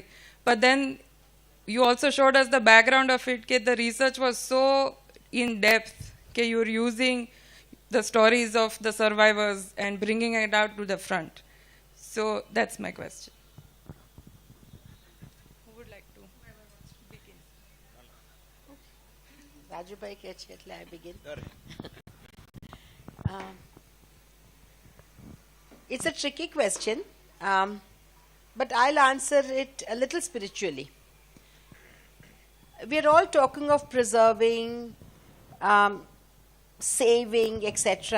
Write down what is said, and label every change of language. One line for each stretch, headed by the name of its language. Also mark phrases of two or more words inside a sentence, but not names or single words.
English: But then you also showed us the background of it, that the research was so in depth, that you're using the stories of the survivors and bringing it out to the front. So that's my question. Who would like to begin?
Gujarati: Rajubhai ke છે એટલે
English: I begin. It's a tricky question, but I'll answer it a little spiritually. We're all talking of preserving, saving, etc.